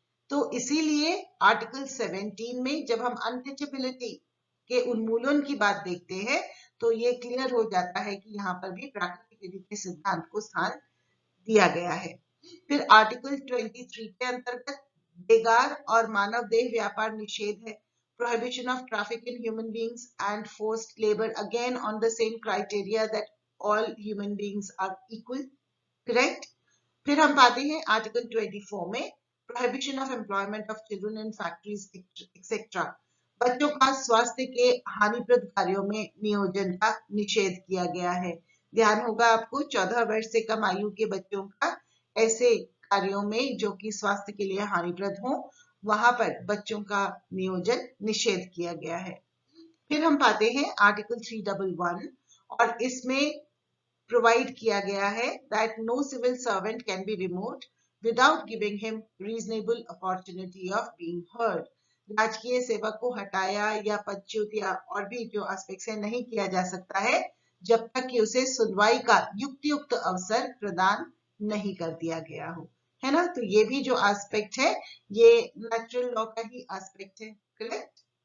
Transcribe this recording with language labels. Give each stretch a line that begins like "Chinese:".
Hindi: तो इसीलिए आर्टिकल 17 में जब हम अनटचेबिलिटी के उन्मूलन की बात देखते हैं तो ये क्लियर हो जाता है कि यहाँ पर भी प्राकृतिक विधि के सिद्धांत को स्थान दिया गया है। फिर आर्टिकल 23 के अंतर्गत बेगार और मानव देह व्यापार निषेध है।
English: Prohibition of traffic in human beings and forced labor, again on the same criteria that all human beings are equal. Correct.
Hindi: फिर हम पाते हैं आर्टिकल 24 में
English: Prohibition of employment of children in factories etcetera.
Hindi: बच्चों का स्वास्थ्य के हानिप्रद कार्यों में नियोजन का निषेध किया गया है। ध्यान होगा आपको 14 वर्ष से कम आयु के बच्चों का ऐसे कार्यों में जो कि स्वास्थ्य के लिए हानिप्रद हो वहां पर बच्चों का नियोजन निषेध किया गया है। फिर हम पाते हैं आर्टिकल 311 और इसमें प्रोवाइड किया गया है
English: that no civil servant can be removed without giving him reasonable opportunity of being heard.
Hindi: राजकीय सेवक को हटाया या पदच्युत या और भी जो एस्पेक्ट्स है नहीं किया जा सकता है जब तक कि उसे सुनवाई का युक्तियुक्त अवसर प्रदान नहीं कर दिया गया हो, है ना। तो ये भी जो एस्पेक्ट है ये नेचुरल लॉ का ही एस्पेक्ट है। करेक्ट।